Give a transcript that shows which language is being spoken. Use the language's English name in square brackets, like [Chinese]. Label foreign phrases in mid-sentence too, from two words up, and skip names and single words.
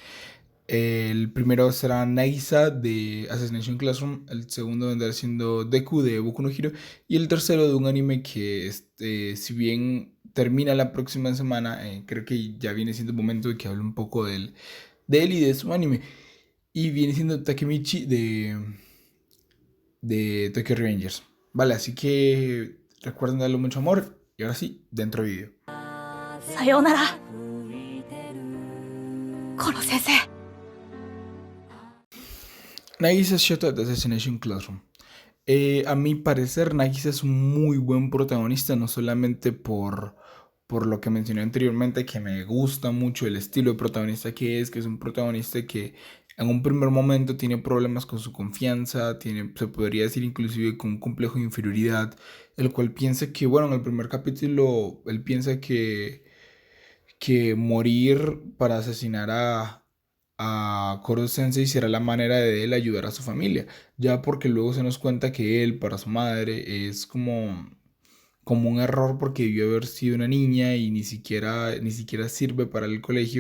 [Spanish] El primero será Nagisa de Assassination Classroom, el segundo vendrá siendo Deku de Boku no Hero y el tercero de un anime que si bien termina la próxima semana, creo que ya viene siendo momento de que hable un poco de él y de su anime. Y viene siendo Takemichi de Tokyo Revengers. Vale, así que recuerden darle mucho amor y ahora sí, dentro vídeo. [Japanese] さようなら、コロ先生。 [Spanish] Nagisa Shoto de Assassination Classroom. A mi parecer, Nagisa es un muy buen protagonista, no solamente por lo que mencioné anteriormente, que me gusta mucho el estilo de protagonista que es un protagonista que en un primer momento tiene problemas con su confianza, se podría decir inclusive con un complejo de inferioridad, el cual piensa que, bueno, en el primer capítulo, él piensa que morir para asesinar a Koro Sensei será la manera de él ayudar a su familia, ya porque luego se nos cuenta que él para su madre es como un error porque debió haber sido una niña y ni siquiera sirve para el colegio.